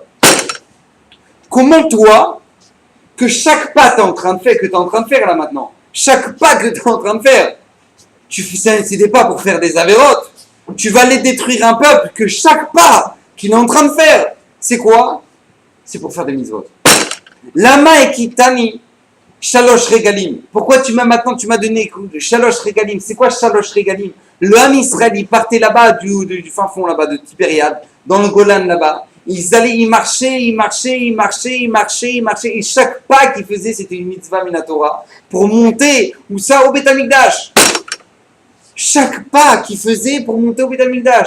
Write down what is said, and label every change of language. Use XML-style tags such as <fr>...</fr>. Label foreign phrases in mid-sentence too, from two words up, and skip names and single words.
<fr>Comment toi, que chaque pas que tu es en train de faire là maintenant, chaque pas que tu es en train de faire, c'est des pas pour faire des avérotes, tu vas aller détruire un peuple que chaque pas qu'il est en train de faire, c'est quoi? C'est pour faire des mitzvot.</fr> <he>למה הכיתני שלש רגלים.</he> <fr>Pourquoi tu m'as donné</fr> <he>שלש רגלים?</he> <fr>C'est quoi</fr> <he>שלש רגלים?</he> <fr>Le</fr> <he>עם ישראל,</he> <fr>il partait là-bas du fin fond là-bas de Tibériade, dans le Golan là-bas. Ils marchaient. Et chaque pas qu'ils faisaient, c'était une</fr> <he>מצוה מן התורה</he> <fr>pour monter où ça au</fr> <he>בית המקדש.</he> <fr>Chaque pas qu'ils faisaient pour monter au</fr> <he>בית המקדש.</he>